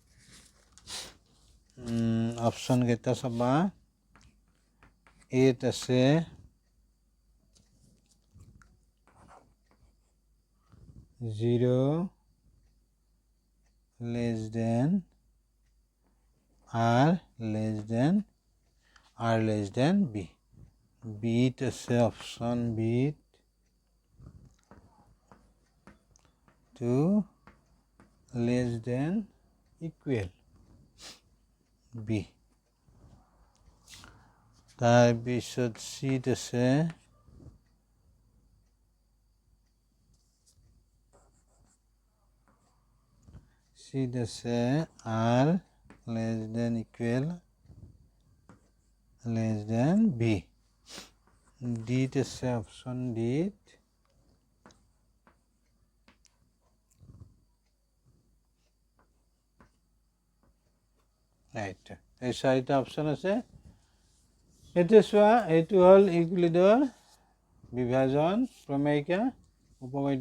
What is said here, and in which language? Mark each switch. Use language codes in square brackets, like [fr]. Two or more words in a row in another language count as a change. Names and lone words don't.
[as] অপশ্যন কেইটা চাবা, এত আছে [en] 0 less than r less than b, [as] বিত আছে অপশ্যন বিত [en] 2 less than equal b। [as] তাৰপিছত চিত আছে [en] r less than equal less than b। [as] ডিত আছে অপশ্যন ডিত এই চাৰিটা অপশ্যন আছে। এতিয়া চোৱা, এইটো হ'ল ইউক্লিডৰ বিভাজন প্ৰমেয়িকা উপপাদ্য।